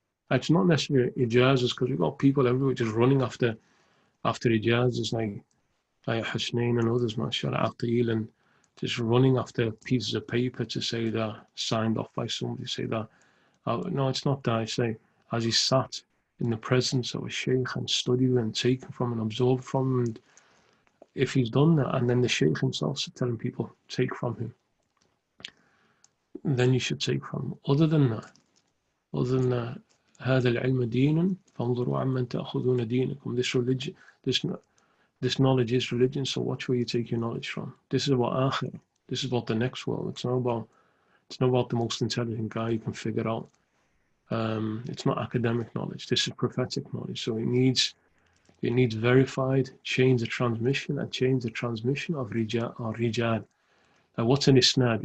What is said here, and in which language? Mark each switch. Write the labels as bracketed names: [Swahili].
[English] It's not necessarily ijazas, because we've got people everywhere just running after ijazas, like Husnain and others, mashallah, Aqil, and just running after pieces of paper to say that signed off by somebody, say that. No, it's not that. I say, as he sat in the presence of a sheikh and studied and taken from and absorbed from, and if he's done that, and then the sheikh himself is telling people, take from him, then you should take from him. Other than that, [Arabic] هذا العلم دين فانظروا عمن تأخذون دينكم. [English] This knowledge is religion, so watch where you take your knowledge from. This is about akhirah. This is about the next world. It's not about the most intelligent guy you can figure out. It's not academic knowledge. This is prophetic knowledge. So it needs verified chains of transmission and chains of transmission of rijal. Now, what's an isnad?